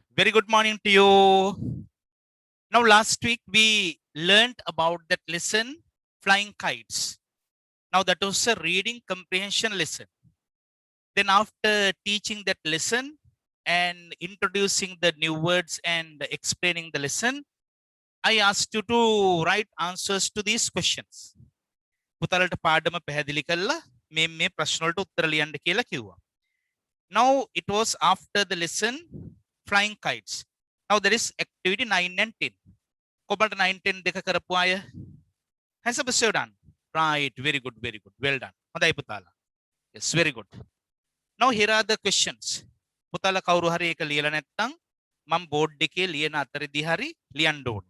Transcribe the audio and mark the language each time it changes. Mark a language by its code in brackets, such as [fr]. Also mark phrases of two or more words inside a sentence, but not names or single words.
[en] Very good morning to you. Now, last week we learned about that lesson, flying kites. Now, that was a reading comprehension lesson. Then, after teaching that lesson and introducing the new words and explaining the lesson, I asked you to write answers to these questions. [si] පුතාලට පාඩම පැහැදිලි කළා මේ ප්‍රශ්න වලට උත්තර ලියන්න කියලා කිව්වා. [en] Now it was after the lesson flying kites. Now there is activity 9 and 10. [si] කොබලට 9 10 දෙක කරපු අය [en] has a bit done. Right, very good, very good. Well done. [si] හොඳයි පුතාලා. [en] Yes, very good. Now here are the questions. [si] පුතාලා කවුරු හරි ඒක ලියලා නැත්නම් මම බෝඩ් එකේ ලියන අතරදී හරි ලියන්න ඕනේ.